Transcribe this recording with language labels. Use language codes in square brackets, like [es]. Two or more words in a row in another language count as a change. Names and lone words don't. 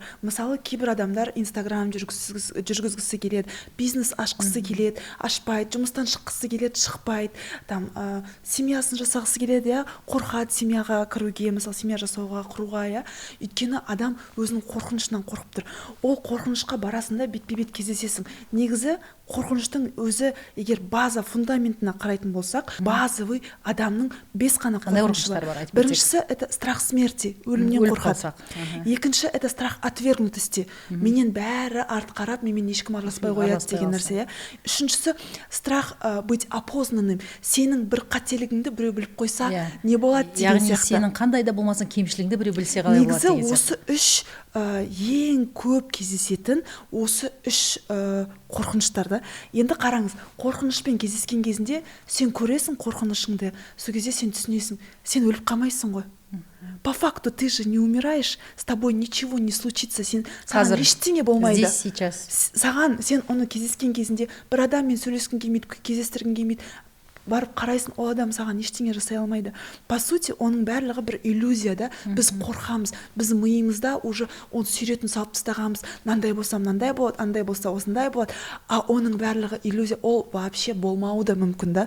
[kk] Мысалы, кейбір адамдар Инстаграм жүргізгісі келеді, бизнес ашқысы келеді, ашпайды, жұмыстан шыққысы келеді, шықпайды, там семьясын жасағысы келеді, иә, қорқады семьяға кіруге, мысалы, семья жасауға, құруға, иә. Өйткені адам өзінің қорқынышынан қорқып тұр. Ол қорқынышқа барасында бетпе-бет кездесесің. Негізі қорқыныштың өзі, егер база фундаментіне қарайтын болсақ, базовый адамның 5 қана қорқынышы бар. [ru] Біріншісі это страх смерти, [kk] өлімнен қорқады. Екінші [ru] это страх отвергнутости, [kk] менен бәрі арт қарап, менімен ешкім араласпай қояды деген нәрсе. Үшіншісі [ru] страх быть опознанным, [kk] сенің бір қателігіңді біреу біліп қойса не болады деген сияқты. Яғни сенің қандай да болмасын кемшілігіңді біреу білсе қалай болады деген сияқты. Негізі осы үш ең көп кездесетін осы үш қорқыныштарды. Енді қараңыз, қорқынышпен кездескен кезінде сен көресің қорқынышыңды, сол кезде сен түсінесің, сен өліп қалмайсың ғой. [ru] По факту ты же не умираешь, с тобой ничего не случится, [kk] саған ештеңе болмайды. [ru] Здесь сейчас. [kk] Саған сен оны кездескен кезінде бір адаммен сөйлескің келмейді, кездестіргің келмейді, барып қарайсың, ол адам саған ештеңе жасай алмайды. [ru] По сути, [kk] оның барлығы бір иллюзия да. Біз қорқамыз, біз миымызда уже оны суретін салып тастағанбыз. Мынандай болса мынандай болады, андай болса осындай болады. А оның барлығы иллюзия, ол вообще болмауы да мүмкін да.